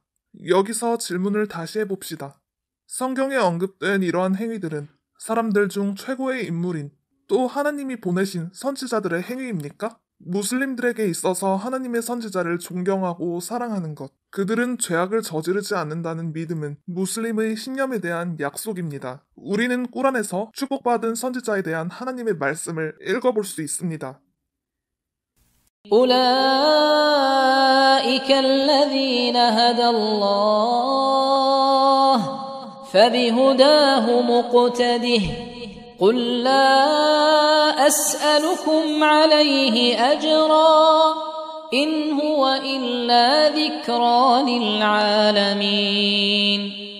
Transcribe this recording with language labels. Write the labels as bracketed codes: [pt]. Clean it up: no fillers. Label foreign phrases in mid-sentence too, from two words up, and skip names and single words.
[ko] 여기서 질문을 다시 해봅시다. 성경에 언급된 이러한 행위들은 사람들 중 최고의 인물인 또 하나님이 보내신 선지자들의 행위입니까? 무슬림들에게 있어서 하나님의 선지자를 존경하고 사랑하는 것, 그들은 죄악을 저지르지 않는다는 믿음은 무슬림의 신념에 대한 약속입니다. 우리는 꾸란에서 축복받은 선지자에 대한 하나님의 말씀을 읽어볼 수 있습니다. [ar] أولئك الذين هدى الله فبهداه مقتده قل لا أسألكم عليه أجرا إن هو إلا ذكرى للعالمين